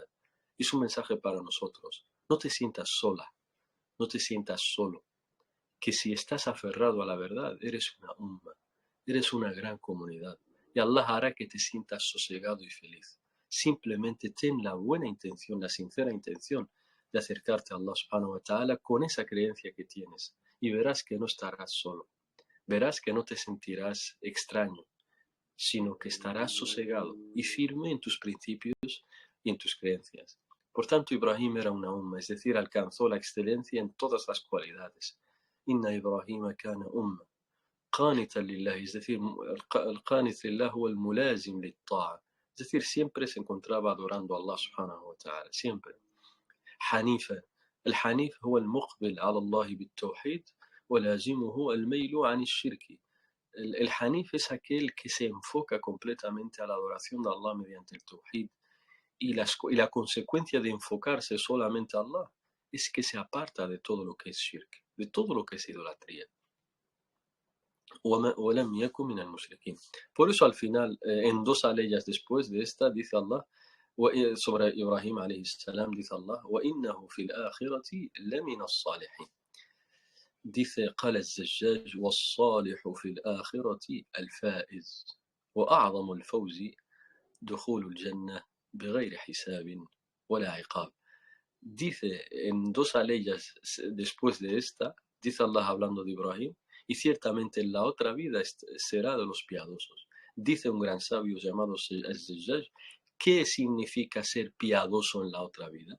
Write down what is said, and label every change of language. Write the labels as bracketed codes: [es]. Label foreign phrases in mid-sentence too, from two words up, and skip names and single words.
[es] Es un mensaje para nosotros. No te sientas sola, no te sientas solo, que si estás aferrado a la verdad, eres una umma, eres una gran comunidad. Y Allah hará que te sientas sosegado y feliz. Simplemente ten la buena intención, la sincera intención de acercarte a Allah [ar] سبحانه وتعالى [es] con esa creencia que tienes. Y verás que no estarás solo. Verás que no te sentirás extraño, sino que estarás sosegado y firme en tus principios y en tus creencias. Por tanto, Ibrahim era una umma, es decir, alcanzó la excelencia en todas las cualidades. [ar] إن إبراهيم كان أمة قانتا لله, [es] es decir, el [ar] القانت لله هو الملازم للطاعة, [es] es decir, siempre se encontraba adorando a Allah [ar] سبحانه وتعالى, [es] siempre. [ar] حنيفا الحنيف هو المقبل على الله بالتوحيد ولازمه الميل عن الشرك. [es] El Hanif es aquel que se enfoca completamente a la adoración de Allah mediante el Tawhid, y la consecuencia de enfocarse solamente a Allah es que se aparta de todo lo que es shirk, de todo lo que es idolatría. [ar] وَلَمْ يَكُنْ مِنَ الْمُشْرِكِينَ. [es] Por eso al final, en dos aleyas después de esta, dice Allah, sobre Ibrahim [ar] عليه السلام, [es] dice Allah, [ar] وَإِنَّهُ فِي الْآخِرَةِ لَمِنَ الصَّالِحِينَ. dice قال الزجاج والصالح في الآخرة الفائز وأعظم الفوز دخول الجنة بغير حساب ولا عقاب. [es] Dice en dos aleyas después de esta, dice Allah hablando de Ibrahim, y ciertamente en la otra vida será de los piadosos. Dice un gran sabio llamado al-Zajjaj, ¿qué significa ser piadoso en la otra vida?